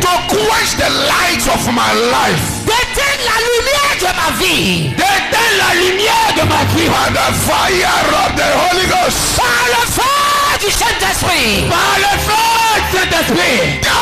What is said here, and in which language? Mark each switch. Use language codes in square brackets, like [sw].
[en] To quench the light of my life. [fr] D'éteindre la lumière de ma vie. D'éteindre la lumière de ma vie. [en] By the fire of the Holy Ghost. [fr] Par le feu du Saint-Esprit. Par le feu du Saint-Esprit.